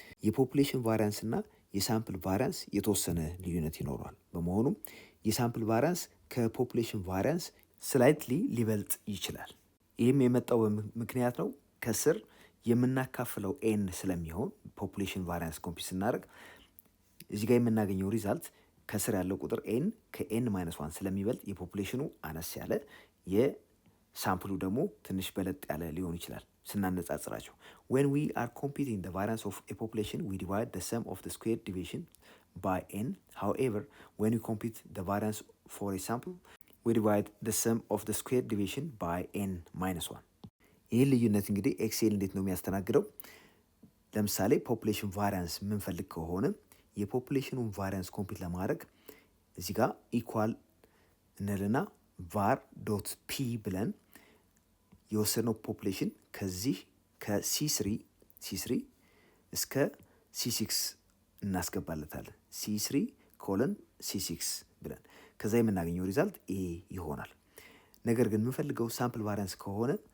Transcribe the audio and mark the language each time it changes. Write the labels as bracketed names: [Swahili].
[Amharic] የፖፑሌሽን ቫሪያንስ እና የሳምፕል ቫሪያንስ የተወሰነ ልዩነት ይኖረዋል። በመሆኑም የሳምፕል ቫሪያንስ ከፖፑሌሽን ቫሪያንስ ስላይትሊ ሊበልጥ ይችላል። ይህም የመጣው ምክንያት ነው ከስር የምናካፍለው ኤን ስለሚሆን ፖፑሌሽን ቫሪያንስ ኮምፒት ስናደርግ እዚህ ጋር የምናገኘው ሪዛልት ከስር ያለው ቁጥር ኤን ከኤን ማይነስ ዋን ስለሚበልጥ የፖፑሌሽኑ አነስ ያለ ሳምፕሉ ደግሞ ትንሽ በለጥ ያለ ሊሆን ይችላል ስናነጻጽራቸው። [English] when we are computing the variance of a population we divide the sum of the square deviation by n. however when we compute the variance for a sample we divide the sum of the square deviation by n minus 1. [Amharic] ይህን ልዩነት እንግዲህ ኤክሴል እንዴት ነው የሚያስተናግደው? ለምሳሌ ፖፑሌሽን ቫሪያንስ የምንፈልግ ከሆነ የፖፑሌሽኑን ቫሪያንስ ኮምፒት ለማድረግ እዚህ ጋር ኢኳል እንልና var ዶት ፒ ብለን የወሰድነው ፖፑሌሽን ከዚህ ከC3 እስከ C6 እናስገባለታለን። C3 ኮለን C6 ብለን ከዛ የምናገኘው ሪዛልት ኤ ይሆናል። ነገር ግን የምንፈልገው ሳምፕል ቫሪያንስ ከሆነ